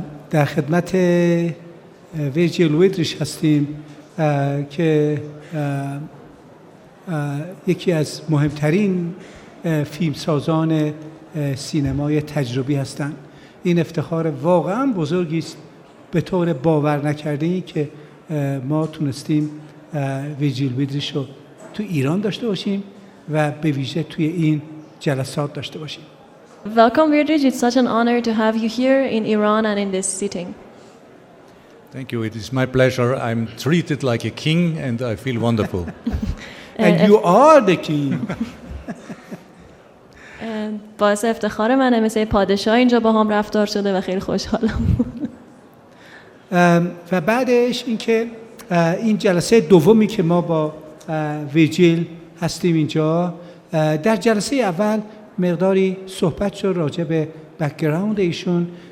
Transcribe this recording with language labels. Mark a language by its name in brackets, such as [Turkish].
[Persian] در خدمت ویرجیل ویدریش هستیم که یکی از مهمترین فیلمسازان سینمای تجربی هستند. این افتخار واقعا بزرگی است به طور باور نکردنی که ما تونستیم ویرجیل ویدریش رو تو ایران داشته باشیم و به ویژه توی این جلسات داشته باشیم. [English] Welcome, Weirdish. It's such an honor to have you here in Iran and in this sitting. Thank you. It is my pleasure. I'm treated like a king and I feel wonderful. And you are the king. [Persian] باعث افتخار منه، مثل پادشاه اینجا با هم رفتار شده و خیلی خوشحالم. و بعدش اینکه این جلسه دومی که ما با ویرجیل هستیم اینجا، در جلسه اول مقداری صحبت شد راجع به بک‌گراند ایشون.